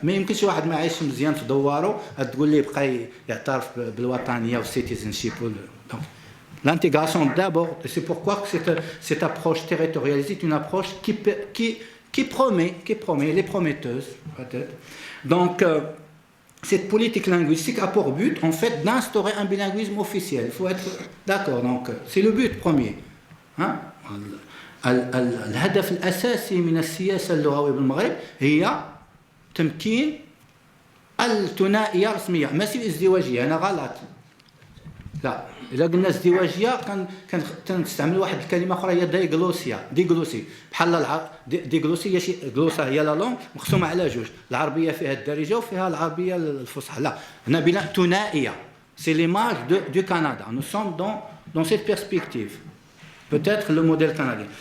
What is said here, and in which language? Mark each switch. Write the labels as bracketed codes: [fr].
[ar] Mais يمكن شي واحد ما عايش مزيان في دواره تقول لي بقى يعترف بالوطنيه والcitizenship. [fr] Donc l'intégration d'abord, et c'est pourquoi cette approche territorialisée est une approche qui promet, elle est prometteuse peut-être. Donc cette politique linguistique a pour but en fait d'instaurer un bilinguisme officiel. Il faut être d'accord. Donc c'est le but premier. Hein? [ar] الهدف الأساسي من السياسة اللغوية بالمغرب هي تمكين الثنائية الرسمية ماشي الازدواجية. أنا غلط. لا إلا قلنا ازدواجية كنستعمل واحد الكلمة أخرى هي ديغلوسي بحال ديغلوسي هي شي غلوسا هي لا لونغ مقسومة على جوج العربية فيها الدارجة وفيها العربية الفصحى. لا هنا بلا ثنائية. [fr] C'est l'image du Canada. Nous sommes dans cette perspective. Peut-être le modèle canadien.